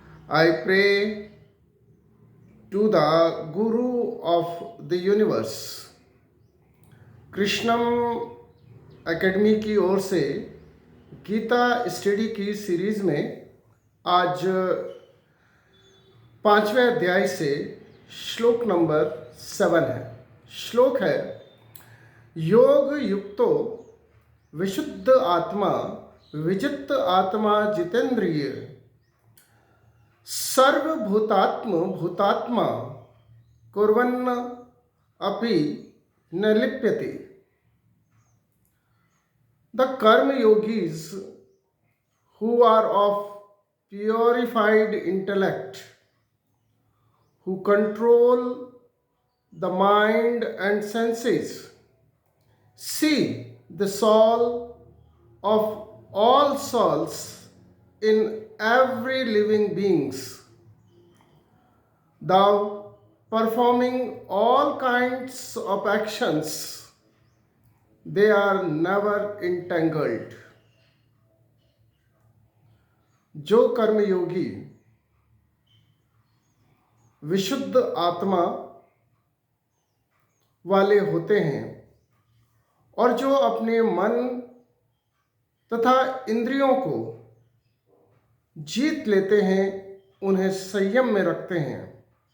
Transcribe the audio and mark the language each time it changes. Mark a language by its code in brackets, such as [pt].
[en] I pray to the Guru of the universe। [hi] Krishnam academy की ओर से Gita study की series में आज 5वें अध्याय से श्लोक नंबर 7 है। श्लोक है, [sa] योग युक्तो विशुद्ध आत्मा विजित आत्मा जितेंद्रिय सर्वभूतात्म भूतात्मा कुर्वन्न अपि न लिप्यते। [en] The karma yogis who are of purified intellect, who control the mind and senses, see the soul of all souls in every living beings, thou performing all kinds of actions, they are never entangled। [hi] जो कर्मयोगी विशुद्ध आत्मा वाले होते हैं और जो अपने मन तथा इंद्रियों को जीत लेते हैं, उन्हें संयम में रखते हैं,